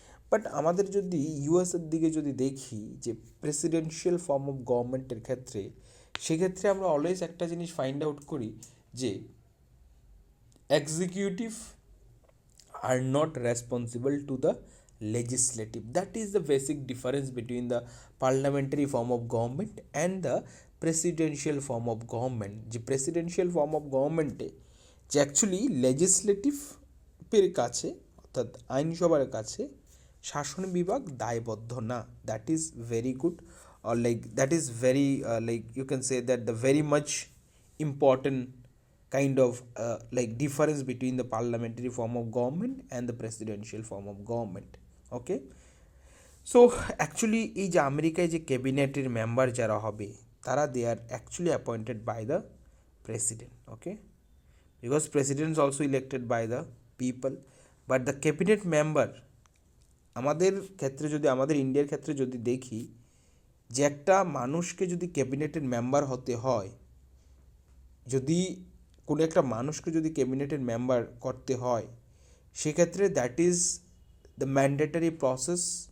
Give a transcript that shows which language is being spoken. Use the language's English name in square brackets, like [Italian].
[Bangla] But আমাদের যদি ইউএসের দিকে যদি দেখি যে প্রেসিডেন্সিয়াল ফর্ম অফ গভর্নমেন্টের ক্ষেত্রে, সেক্ষেত্রে আমরা অলওয়েজ একটা জিনিস ফাইন্ড আউট করি যে executive [English] are not responsible to the legislative. That is the basic difference between the parliamentary form of government and the presidential form of government. [Bangla] যে প্রেসিডেন্সিয়াল ফর্ম অফ গভর্নমেন্টে যে অ্যাকচুয়ালি লেজিসলেটিভের কাছে অর্থাৎ আইনসভার কাছে শাসন বিভাগ দায়বদ্ধ না। [English] That is very good, or like that is very like you can say that the very much important kind of like difference between the parliamentary form of government and the presidential form of government. Okay, so actually [Bangla] এই যে আমেরিকায় যে ক্যাবিনেটের member যারা হবে, তারা [English] They are actually appointed by the president. [Bangla] Okay, [English] because president is also elected by the people, but the cabinet member [Bangla] আমাদের ক্ষেত্রে যদি, আমাদের ইন্ডিয়ার ক্ষেত্রে যদি দেখি, যে একটা মানুষকে যদি ক্যাবিনেটের মেম্বার হতে হয়, যদি কোনো একটা মানুষকে যদি ক্যাবিনেটের মেম্বার করতে হয়, সেক্ষেত্রে [English] That is the mandatory process.